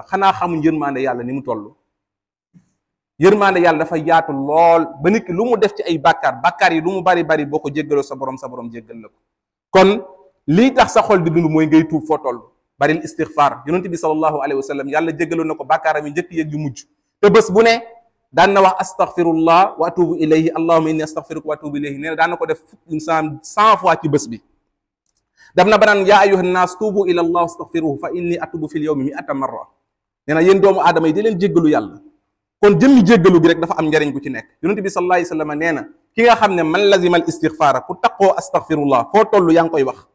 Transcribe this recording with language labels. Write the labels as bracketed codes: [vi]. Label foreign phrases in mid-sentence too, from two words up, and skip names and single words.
[wo] xanaa xamuñ yërmande yàlla ni mu toll. yërmande yàlla dafa yaatu lool ba nit ki lu mu def ci ay bàkkaar yi lu mu bari boo ko jéggaloo sa borom jéggal la ko. kon lii tax sa xol di dund mooy ngay tuub foo toll, baril istighfar. yonent bi [ar] صلى الله عليه وسلم [wo] yàlla jéggaloon na ko bàkkaaram yi njëkk yeeg yu mujj, te bés bu ne daan na wax [ar] أستغفر الله وأتوب إليه اللهم إني أستغفرك وأتوب إليه. [wo] nee na daan na ko def 100 fois ci bés bi. daf na ba naan [ar] يا أيها الناس توبوا إلى الله أستغفره فإني أتوب في اليوم 100 مرة. [wo] nee na yéen doomu aadama yi di leen jéggalu yàlla. kon jëmmi jéggalu gi rek dafa am njariñ gu ci nekk. yonent bi [ar] صلى الله عليه وسلم [wo] nee na ki nga xam ne [ar] من لزم الاستغفار [wo] ku taqoo astaghfirullah foo toll yaa ngi koy wax.